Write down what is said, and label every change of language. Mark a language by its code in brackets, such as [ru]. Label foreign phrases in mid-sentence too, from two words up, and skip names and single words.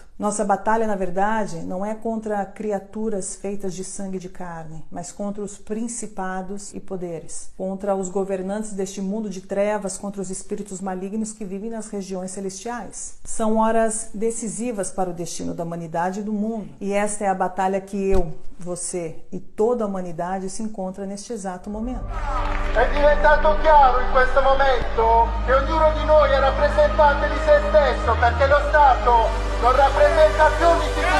[pt] Nossa batalha, na verdade, não é contra criaturas feitas de sangue e de carne, mas contra os principados e poderes, contra os governantes deste mundo de trevas, contra os espíritos malignos que vivem nas regiões celestiais. São horas decisivas para o destino da humanidade e do mundo, e esta é a batalha que eu, você e toda a humanidade se encontra neste exato momento. [it] È diventato chiaro in questo momento che ognuno di noi è rappresentante di se stesso, perché lo Stato non rappresenta più di